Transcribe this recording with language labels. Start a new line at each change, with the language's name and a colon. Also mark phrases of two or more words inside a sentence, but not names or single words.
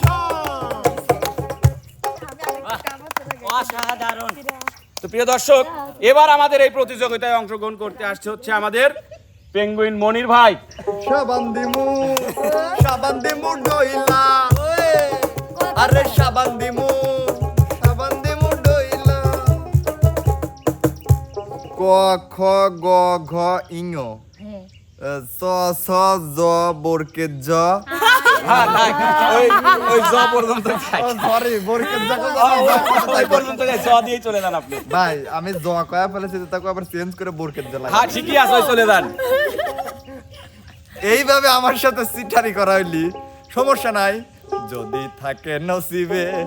Bangla: অসাধারণ। তো প্রিয় দর্শক, এবার আমাদের এই প্রতিযোগিতায় অংশগ্রহণ করতে আসছে হচ্ছে আমাদের পেঙ্গুইন মনির ভাই। সাবান দিমু ডইলা আরে সাবান দিমু ডইলা ক খ গ ঘ ইঙ চ ছ জ বরকে জ হ্যাঁ নাই ওই জ পর্যন্ত যাই। সরি বরকে জ ওই পর্যন্ত যাই, জ দিয়েই চলে যান আপনি। ভাই আমি জ কয়া ফেলেছি তাকে আবার চেঞ্জ করে বরকে জ লাগা হ্যাঁ ঠিকই আছে, ওই চলে যান। এইভাবে আমার সাথে সিটারি করা হইলি সমস্যা নাই যদি থাকে নসিবে